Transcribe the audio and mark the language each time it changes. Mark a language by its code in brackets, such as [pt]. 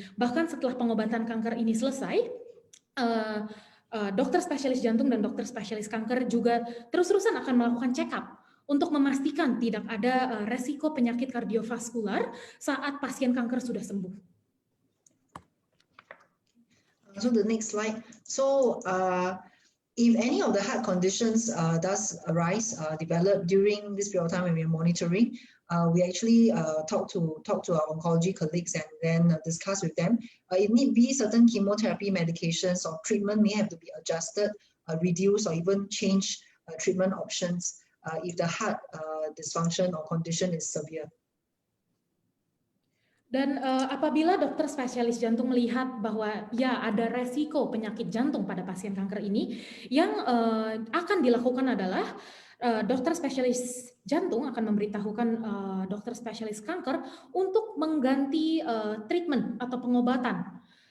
[id] Bahkan setelah pengobatan kanker ini selesai, dokter spesialis jantung dan dokter spesialis kanker juga terus-terusan akan melakukan check up untuk memastikan tidak ada resiko penyakit kardiovaskular saat pasien kanker sudah sembuh. [en] So the next slide. So if any of the heart conditions does arise, develop during this period of time when we are monitoring, we actually talk to our oncology colleagues and then discuss with them. It need be certain chemotherapy medications or treatment may have to be adjusted, reduced, or even change treatment options if the heart dysfunction or condition is severe. [id] Dan apabila dokter spesialis jantung melihat bahwa ya ada resiko penyakit jantung pada pasien kanker ini, yang akan dilakukan adalah dokter spesialis jantung akan memberitahukan dokter spesialis kanker untuk mengganti treatment atau pengobatan.